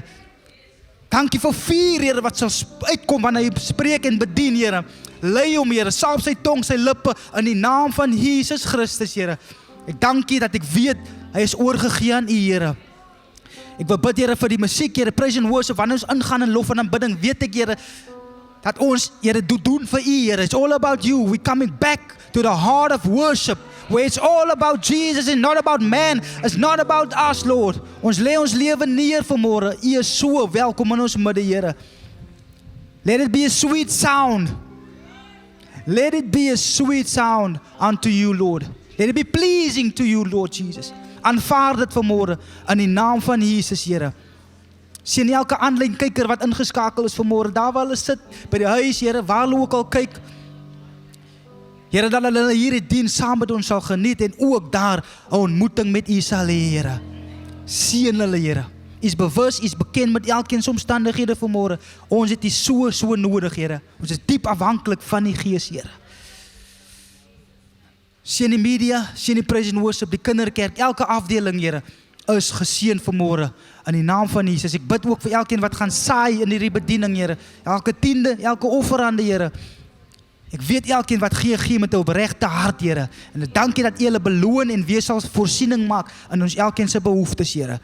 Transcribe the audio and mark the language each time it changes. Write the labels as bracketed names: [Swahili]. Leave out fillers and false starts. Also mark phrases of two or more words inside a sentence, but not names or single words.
[Afrikaans] Dankie vir vuur, Here, wat sal uitkom wanneer hy spreek en bedien, Here. Lei hom, Here, salf sy tong, sy lippe in die naam van Jesus Christus, Here. Ek dank U dat ek weet hy is oorgegee aan U, Here. Ek wil bid, Here, vir die musiek, Here, [English] praise and worship. [Afrikaans] Wanneer ons ingaan in lof en aanbidding, weet ek, Here, dat ons, Here, doen vir U, Here. [English] It's all about You. We're coming back to the heart of worship, where it's all about Jesus and not about man. It's not about us, Lord. [Afrikaans] Ons lê ons lewe neer vanmôre. U is so welkom in ons midde, Here. [English] Let it be a sweet sound. Let it be a sweet sound unto You, Lord. Let it be pleasing to You, Lord Jesus. [Afrikaans] Aanvaar dit vanmôre in die naam van Jesus, Here. Sien elke aanlyn kyker wat ingeskakel is vanmôre, daar waar hulle sit by die huis, Here, waar hulle ook al kyk. Here, dat hulle hierdie diens saam met ons sal geniet en ook daar 'n ontmoeting met U sal hê, Here. Seën hulle, Here. U is bewus, U is bekend met elkeen se omstandighede vanmôre. Ons het U so nodig, Here. Ons is diep afhanklik van die Gees, Here. Seën die media, seën die [English] praise and worship, [Afrikaans] die kinderkerk, elke afdeling, Here, is geseën vanmôre in die naam van Jesus. Ek bid ook vir elkeen wat gaan saai in hierdie bediening, Here. Elke tiende, elke offerande, Here. Ek weet elkeen wat gee met 'n opregte hart, Here. En ek dankie dat U hulle beloon en weer sal voorsiening maak in ons elkeen se behoeftes, Here.